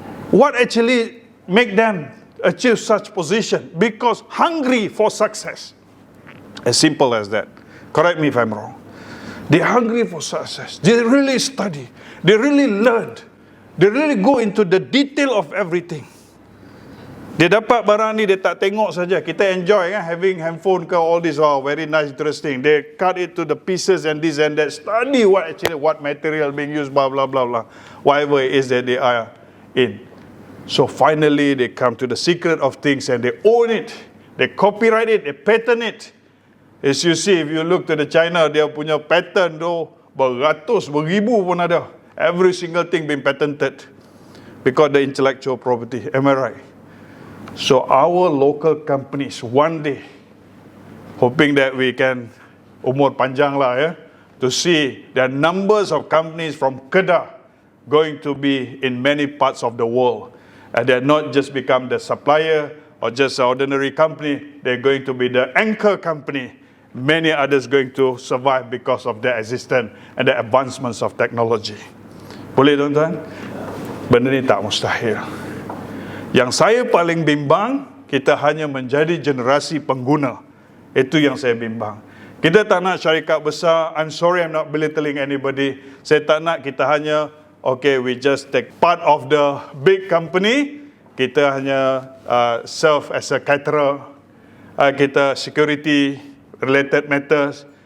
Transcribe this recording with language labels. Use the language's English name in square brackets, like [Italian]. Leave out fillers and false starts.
[English] What actually make them achieve such position? Because hungry for success. As simple as that. Correct me if I'm wrong. They're hungry for success. They really study. They really learn. They really go into the detail of everything. [Malay] Dia dapat barang ni, dia tak tengok saja. [English] Kita enjoy having handphone ke, all this, very nice, interesting. They cut it to the pieces and this and that. Study what material being used, blah, blah, blah, blah. Whatever it is that they are in. So finally, they come to the secret of things and they own it. They copyright it, they patent it. As you see, if you look to the China, [Malay] dia punya patent tu, beratus, beribu pun ada. [English] Every single thing being patented. Because the intellectual property, am I right? So our local companies, one day, hoping that we can, [Malay] umur panjang lah [English] to see the numbers of companies from Kedah going to be in many parts of the world. And they're not just become the supplier or just an ordinary company, they're going to be the anchor company. Many others going to survive because of their existence and the advancements of technology. [Malay] Boleh tuan-tuan? Benda ni tak mustahil. Yang saya paling bimbang, kita hanya menjadi generasi pengguna. Itu yang saya bimbang. Kita tak nak syarikat besar. [English] I'm sorry, I'm not belittling anybody. [Malay] Saya tak nak kita hanya, [English] we just take part of the big company. [Malay] Kita hanya [English] serve as a caterer. Kita security related matters.